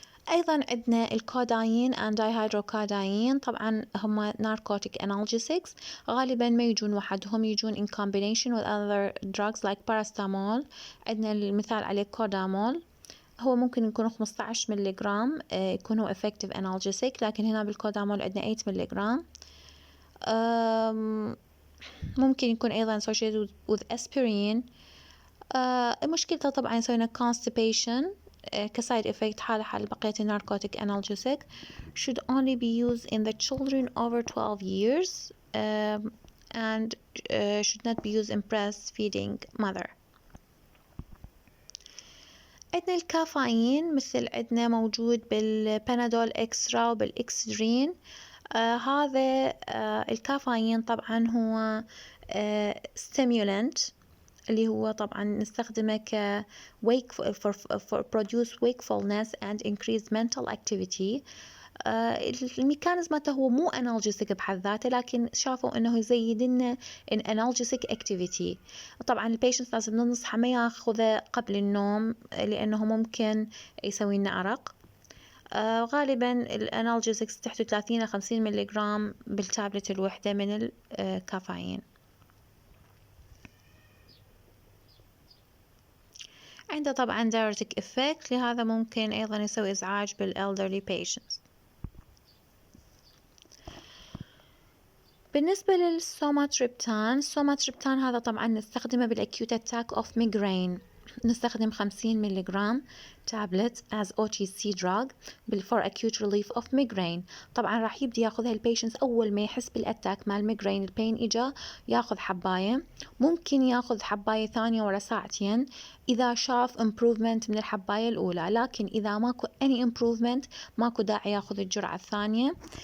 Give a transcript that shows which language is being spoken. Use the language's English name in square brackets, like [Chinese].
[Arabic] أيضا عندنا الكودايين [English] and dihydrocodone. [Arabic] طبعا هم [English] narcotic analgesics [Arabic] غالبا ما يجون وحدهم يجون [English] in combination with other drugs like paracetamol. [Arabic] عندنا المثال عليه كودامول هو ممكن يكون 15 ملغرام يكون هو [English] effective analgesic [Arabic] لكن هنا بالكودامول عندنا 8 ملغرام. ممكن يكون أيضا [English] associated with aspirin. [Arabic] مشكلته طبعا يسوينا constipation كسايد إفكت حال بقية الناركوتيك analgesic. [English] should only be used in the children over 12 years and should not be used in breastfeeding mother. [Arabic] عندنا الكافيين مثل عندنا موجود بالبنادول إكسترا وبالإكسدرين. هذا الكافيين طبعا هو stimulant اللي هو طبعا نستخدمه ك [English] for produce wakefulness and increase mental activity. [Arabic] الميكانيزم مالته هو مو analgesic بحد ذاته، لكن شافوا انه يزيد لنا [English] analgesic activity. [Arabic] طبعا البيشنت لازم ننصحه ما ياخذه قبل النوم لانه ممكن يسوي لنا ارق. غالبا الانالجيزكس تحت 30 إلى 50 ملغ بالتابلت الوحدة من الكافيين. عنده طبعا [English] diuretic effect، [Arabic] لهذا ممكن أيضا يسوي إزعاج بالelderly patients. بالنسبة للسوماتريبتان، السوماتريبتان هذا طبعا نستخدمه بال [English] acute attack of migraine. [Arabic] نستخدم 50 ملغ تابلت [English] as OTC drug for acute relief of migraine. [Arabic] طبعا راح يبدي ياخذها البيشنس أول ما يحس بالأتاك مال ميجرين البين إجا ياخذ حباية، ممكن ياخذ حباية ثانية ورا ساعتين إذا شاف improvement من الحباية الأولى، لكن إذا ماكو [English] any improvement [Arabic] ماكو داعي ياخذ الجرعة الثانية.